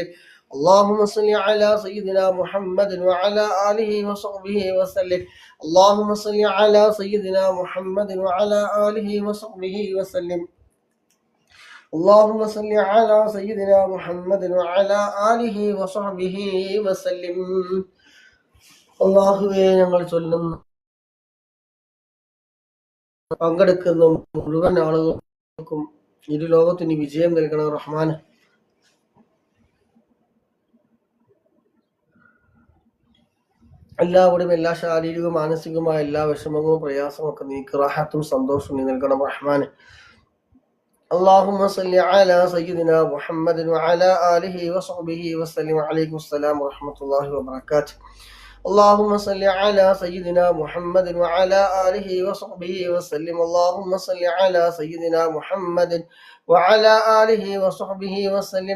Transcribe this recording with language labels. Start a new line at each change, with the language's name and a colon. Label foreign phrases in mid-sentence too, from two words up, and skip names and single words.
Arabic: اللهم صل على سيدنا محمد وعلى آله وصحبه وسلم. اللهم صل على سيدنا محمد وعلى آله وصحبه وسلم. اللهم صل على سيدنا محمد وعلى آله وصحبه وسلم.
Malayalam: അല്ലാഹുവേ, ഞങ്ങൾ ചൊല്ലുന്ന പങ്കെടുക്കുന്ന മുഴുവൻ ആളുകളും ഇരു ലോകത്തിന് വിജയം നൽകണം റഹ്മാൻ. എല്ലാവരുടെയും എല്ലാ ശാരീരികവും മാനസികവുമായ എല്ലാ വിഷമങ്ങളും പ്രയാസവും ഒക്കെ നീക്കി റാഹത്തും സന്തോഷവും നീ നൽകണം റഹ്മാൻ.
Arabic: اللهم صل على سيدنا محمد وعلى آله وصحبه وسلم. عليكم السلام ورحمة الله وبركاته. اللهم صل على سيدنا محمد وعلى آله وصحبه وسلم. اللهم صل على سيدنا محمد وعلى آله وصحبه وسلم.